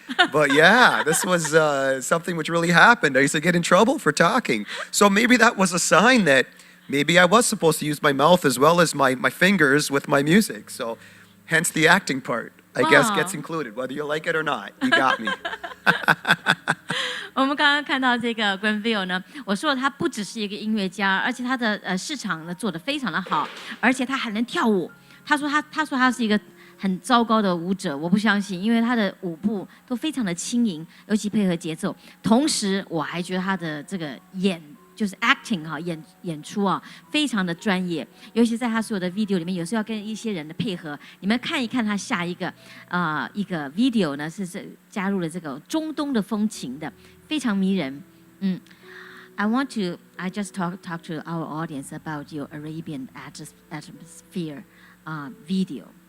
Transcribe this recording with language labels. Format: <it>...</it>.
<en>But yeah, this was something which really happened. I used to get in trouble for talking. So maybe that was a sign that maybe I was supposed to use my mouth as well as my fingers with my music. So hence the acting part, I guess, Wow. gets included, whether you like it or not. You got me.</en> <zh>我们刚刚看到这个 Granville 呢，我说他不只是一个音乐家，而且他的市场呢做得非常的好，而且他还能跳舞。他说他是一个很糟糕的舞者，我不相信，因为他的舞步都非常的轻盈，尤其配合节奏。同时，我还觉得他的这个就是 acting 哈，演出啊，非常的专业，尤其在他所有的 video 里面，有时候要跟一些人的配合。你们看一看他下一个一个 video 呢，是加入了这个中东的风情的，非常迷人。</zh> <en>I just talk to our audience about your Arabian atmosphere video.</en>